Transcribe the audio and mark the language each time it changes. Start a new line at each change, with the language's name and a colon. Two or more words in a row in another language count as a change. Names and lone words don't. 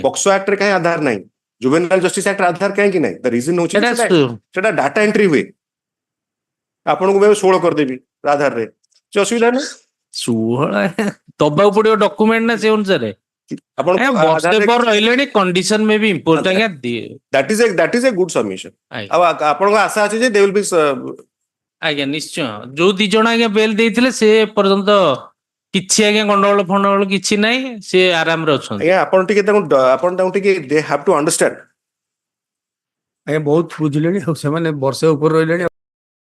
Odia: ପକ୍ସୋ ଆକ୍ଟରେ କାହିଁ ଆଧାର ନାହିଁ ଜୁଭେନାଇଲ ଜଷ୍ଟିସ ଆକ୍ଟ ଆଧାର କାହିଁକି ନାହିଁ
English: the reason
Odia: ହଉଛି ସେଟା
English: data entry
Odia: ହୁଏ ଆପଣଙ୍କୁ ମୁଁ 16 କରିଦେବି ଆଧାରରେ କିଛି ଅସୁବିଧା ନାହିଁ 16 ଦବାକୁ ପଡିବ ଡକୁମେଣ୍ଟ ନା ସେ ଅନୁସାରେ ଆପଣ ବର୍ଷେ ପରେ ରହିଲେଣି
English: condition may be import
Odia: ଆଜ୍ଞା
English: that is a good submission
Odia: ଆଉ ଆପଣଙ୍କ ଆଶା ଅଛି ଯେ
English: they will be
Odia: ଆଜ୍ଞା ନିଶ୍ଚୟ ଯୋଉ ଦି ଜଣ ଆଜ୍ଞା ବେଲ ଦେଇଥିଲେ ସେ ପର୍ଯ୍ୟନ୍ତ କିଛି ଆଜ୍ଞା ଗଣ୍ଡଗୋଳ ଫଣ୍ଡଗୋଳ କିଛି ନାହିଁ ସେ ଆରାମରେ ଅଛନ୍ତି ଆଜ୍ଞା ଆପଣ ତାଙ୍କୁ ଟିକେ
English: they have to understand
Odia: ଆଜ୍ଞା ବହୁତ ବୁଝିଲେଣି ଆଉ ସେମାନେ ବର୍ଷେ ଉପରେ ରହିଲେଣି